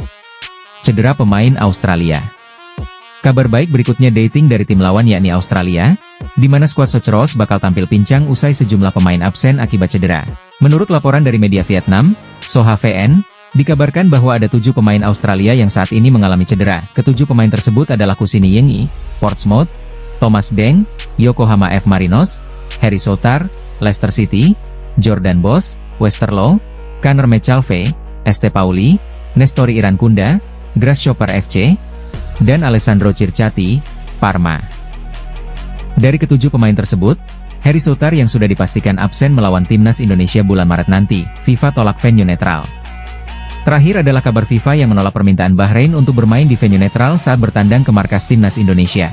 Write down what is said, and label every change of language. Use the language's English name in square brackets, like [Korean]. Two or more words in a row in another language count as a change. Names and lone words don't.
[Indonesian] Cedera pemain Australia. Kabar baik berikutnya dating dari tim lawan yakni Australia, di mana skuad Socheros bakal tampil pincang usai sejumlah pemain absen akibat cedera. Menurut laporan dari media Vietnam, Soha VN, dikabarkan bahwa ada 7 pemain Australia yang saat ini mengalami cedera. Ketujuh pemain tersebut adalah Kusini Yengi, Portsmouth, Thomas Deng, Yokohama F. Marinos, Harry Soutar, Leicester City, Jordan Boss, Westerlo, Conor McAlvey, Este Pauli, Nestori Irankunda, Grasshopper FC, dan Alessandro Circati, Parma. Dari ketujuh pemain tersebut, Harry Soutar yang sudah dipastikan absen melawan Timnas Indonesia bulan Maret nanti, FIFA tolak venue netral. Terakhir adalah kabar FIFA yang menolak permintaan Bahrain untuk bermain di venue netral saat bertandang ke markas timnas Indonesia.